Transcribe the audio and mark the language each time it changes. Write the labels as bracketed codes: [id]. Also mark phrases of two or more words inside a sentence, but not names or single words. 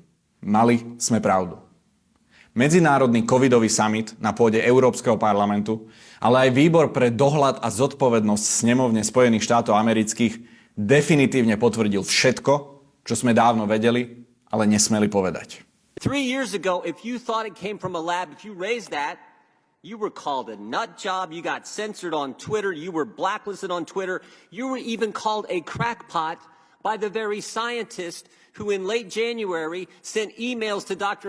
[sk] Mali sme pravdu. Medzinárodný covidový summit na pôde Európskeho parlamentu, ale aj výbor pre dohľad a zodpovednosť snemovne Spojených štátov amerických definitívne potvrdil všetko, čo sme dávno vedeli, ale nesmeli povedať. [en] 3 years ago, if you thought it came from a lab, if you raised that, you were called a nut job, you got censored on Twitter, you were blacklisted on Twitter, you were even called a crackpot by the very scientist who in late January sent emails to Dr.